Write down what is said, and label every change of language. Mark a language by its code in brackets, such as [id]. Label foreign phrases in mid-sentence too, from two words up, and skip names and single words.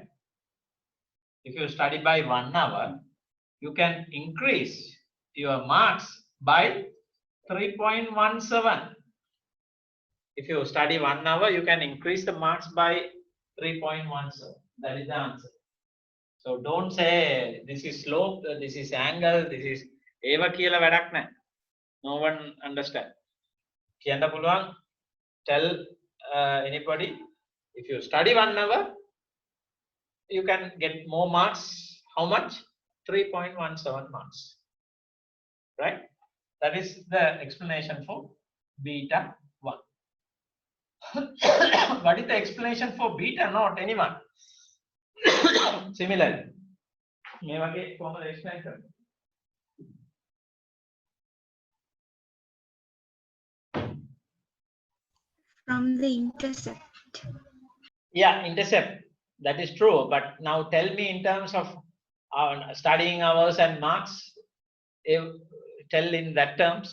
[en] If you study by 1 hour, you can increase your marks by 3.17. If you study 1 hour, you can increase the marks by 3.17. That is the answer. So don't say this is slope, this is angle, this is [si] ඒව කියලා වැඩක් නැහැ. [en] No one understand. [si] කියන්න පුළුවන්, [en] tell anybody, if you study 1 hour, you can get more marks. How much? 3.17 marks. Right? That is the explanation for beta 1. What is the explanation for beta naught? Anyone? Similarly. [si] මේ වගේ කොහොමද explain කරන්නේ? [en] From the intercept. Yeah, intercept. That is true. But now tell me in terms of studying hours and marks. Tell in that terms.